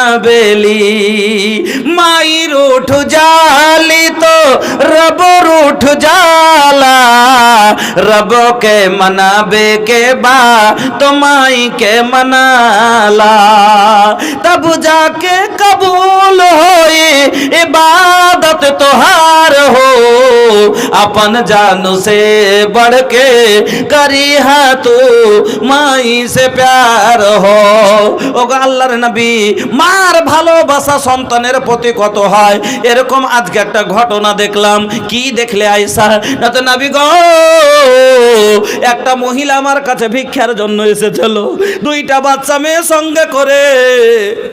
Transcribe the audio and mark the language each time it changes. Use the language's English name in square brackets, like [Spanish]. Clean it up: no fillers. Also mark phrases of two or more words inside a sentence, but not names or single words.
[Bhojpuri] बेली, माई रूठ जाली तो रब रूठ जाला, रब के मनाबे के बा तो माई के मनाला, तब जाके कबूल होई इबादत तोहार हो, अपन जानू से बढ़ के करी हा तू माई से प्यार हो। [Bangla] ওগো আল্লাহর নবী, মার ভালোবাসা সন্তানের প্রতি কত হয়, এরকম আজকে একটা ঘটনা দেখলাম। কি দেখলে আয়েশা? না তো নবী গো, একটা মহিলা আমার কাছে ভিক্ষার জন্য এসেছিল, 2টা বাচ্চা মেয়ে সঙ্গে করে।